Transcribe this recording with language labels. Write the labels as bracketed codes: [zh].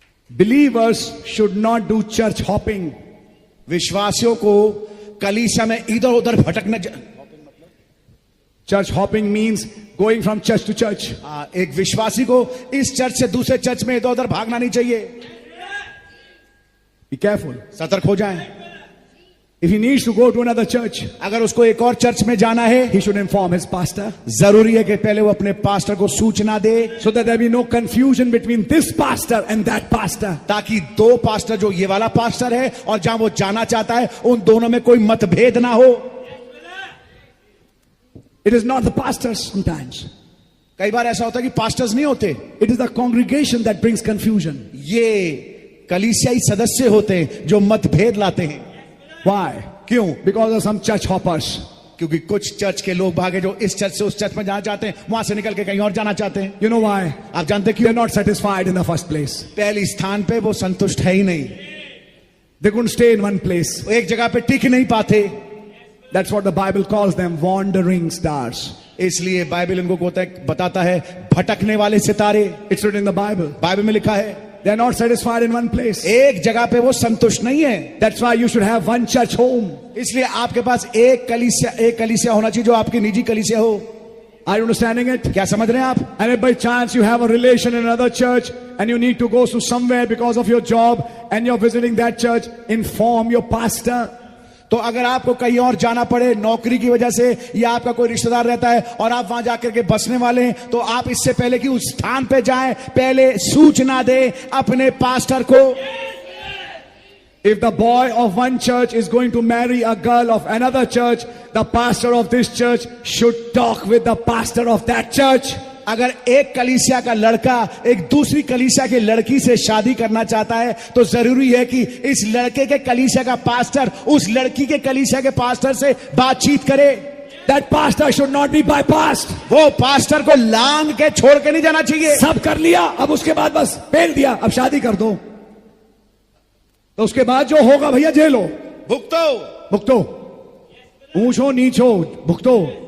[en] Believers should not do church hopping. [hi] विश्वासियों को कलीसिया में इधर उधर भटकना. [en] Church hopping means going from church to church. [hi] एक विश्वासी को इस चर्च से दूसरे चर्च में इधर उधर भागना नहीं चाहिए. [en] Be careful. [hi] सतर्क हो जाएं. [en] If he needs to go to another church, [hi] अगर उसको एक और चर्च में जाना है, [en] he should inform his pastor. [hi] जरूरी है कि पहले वो अपने पास्टर को सूचना दे, [en] so that there be no confusion between this pastor and that pastor. [hi] ताकि दो पास्टर, जो ये वाला पास्टर है और जहां वो जाना चाहता है, उन दोनों में कोई मतभेद ना हो. [en] It is not the pastors sometimes. [hi] कई बार ऐसा होता है कि पास्टर्स नहीं होते. [en] It is the congregation that brings confusion. [hi] ये कलीसियाई सदस्य होते हैं जो मतभेद लाते हैं. [en] Why? [hi] क्यों? [en] Because of some church hoppers. [hi] क्योंकि कुछ चर्च के लोग भागे जो इस चर्च से उस चर्च में जाना चाहते हैं, वहां से निकल के कहीं और जाना चाहते हैं. [en] You know why? [hi] आप जानते [en] They [hi] क्यों? [en] are not satisfied in the first place. [hi] पहली स्थान पे वो संतुष्ट है ही नहीं. [en] They couldn't stay in one place. [hi] वो एक जगह पे टिक नहीं पाते. [en] That's what the Bible calls them, wandering stars. [hi] इसलिए बाइबल इनको बताता है भटकने वाले सितारे. [en] It's written in the Bible. [hi] Bible में लिखा है [en] They are not satisfied in one place. [hi] एक जगह पे वो संतुष्ट नहीं है. [en] That's why you should have one church home. [hi] इसलिए आपके पास एक कलीसिया होना चाहिए जो आपकी निजी कलीसिया हो. [en] Are you understanding it? [hi] क्या समझ रहे हैं आप? [en] And if by chance you have a relation in another church and you need to go to somewhere because of your job and you're visiting that church, inform your pastor. [hi] तो अगर आपको कहीं और जाना पड़े नौकरी की वजह से, या आपका कोई रिश्तेदार रहता है और आप वहां जाकर के बसने वाले हैं, तो आप इससे पहले कि उस स्थान पे जाएं, पहले सूचना दें अपने पास्टर को. [en] If the boy of one church is going to marry a girl of another church, the pastor of this church should talk with the pastor of that church. [hi] अगर एक कलीसिया का लड़का एक दूसरी कलीसिया की लड़की से शादी करना चाहता है, तो जरूरी है कि इस लड़के के कलीसिया का पास्टर उस लड़की के कलीसिया के पास्टर से बातचीत करे. [en] That pastor should not be bypassed. [hi] वो पास्टर को लांग के छोड़ के नहीं जाना चाहिए. सब कर लिया, अब उसके बाद बस फेल दिया, अब शादी कर दो, तो उसके बाद जो होगा भैया झेलो. भुगतो, ऊंचो नीचो भुगतो.